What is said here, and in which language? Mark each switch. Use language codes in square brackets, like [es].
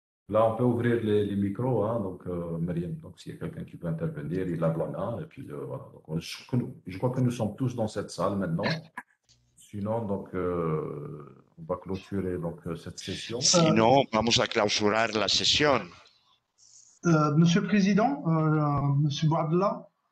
[fr] Là, on peut ouvrir les micros, hein, donc Mariam, donc s'il y a quelqu'un qui peut intervenir, il lève la main, et puis voilà. Donc, je crois que nous sommes tous dans cette salle maintenant. Sinon, donc, on va clôturer donc, cette session. [es] Sinon, vamos a clausurar la sesión. [fr] Monsieur le Président, Monsieur Boadla.